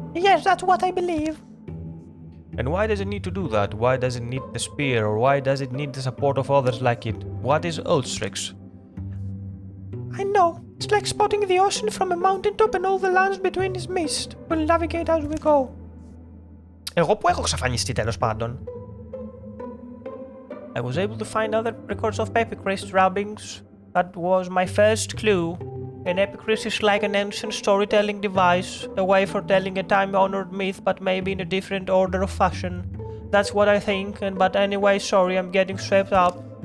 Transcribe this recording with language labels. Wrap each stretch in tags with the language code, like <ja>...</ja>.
<en>Yes, that's what I believe. And why does it need to do that? Why does it need the spear, or why does it need the support of others like it? What is Ulstrix? I know. It's like spotting the ocean from a mountaintop and all the lands between is mist. We'll navigate as we go.</en> <el>Εγώ που έχω εξαφανιστεί τέλος πάντων.</el> <en>I was able to find other records of epicris rubbings. That was my first clue. An epicris is like an ancient storytelling device, a way for telling a time-honored myth but maybe in a different order of fashion. That's what I think, but anyway, sorry, I'm getting swept up.</en>